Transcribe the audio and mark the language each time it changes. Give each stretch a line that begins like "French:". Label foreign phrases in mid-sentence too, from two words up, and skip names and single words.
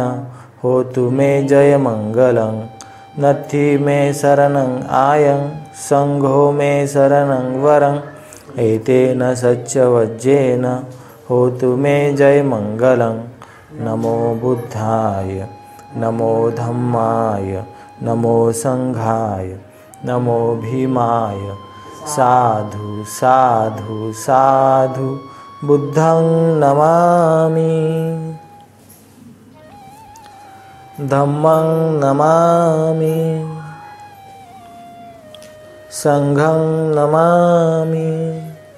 Pali: होतु मे जयमंगलं नथि मे शरणं आयं संघो मे शरणं वरं एतेन सच्चवज्जेन होतु मे जयमङ्गलं। नमो बुद्धाय नमो धम्माय नमो संघाय नमो भीमाय। साधु साधु साधु बुद्धं नमामि धम्मं नमामि संघं नमामि।